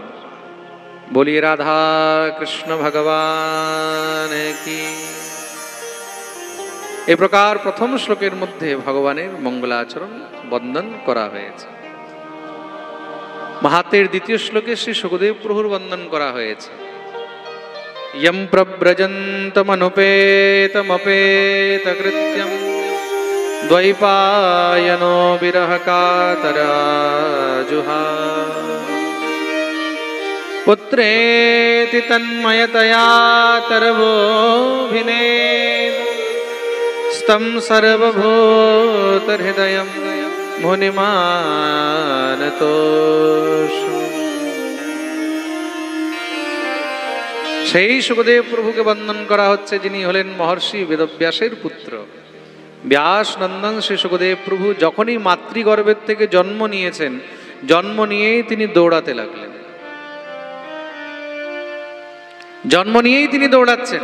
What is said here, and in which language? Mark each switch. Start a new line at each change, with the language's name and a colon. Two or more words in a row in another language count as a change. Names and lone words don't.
Hindi: बोलिए राधा कृष्ण भगवान की।
Bangla: এই প্রকার প্রথম শ্লোকের মধ্যে ভগবানের মঙ্গলাচরণ বন্দন করা হয়েছে। মাহাত্ম্যের দ্বিতীয় শ্লোকে শ্রী সুখদেব প্রভুর বন্দন করা হয়েছে।
Sanskrit: यं प्रव्रजन्तमनुपेतमपेतकृत्यं द्वैपायनो विरहकातराजुहाव पुत्रेति तन्मयतया तरवोऽभिनेदं स्तं सर्वभूतहृदयं मुनिमानतोषु।
Bangla: সেই সুখদেব প্রভুকে বন্দন করা হচ্ছে, যিনি হলেন মহর্ষি বেদব্যাসের পুত্র। ব্যাস নন্দন শ্রী সুখদেব প্রভু যখনই মাতৃগর্ভের থেকে জন্ম নিয়েছেন, জন্ম নিয়েই তিনি দৌড়াতে লাগলেন, জন্ম নিয়েই তিনি দৌড়াচ্ছেন।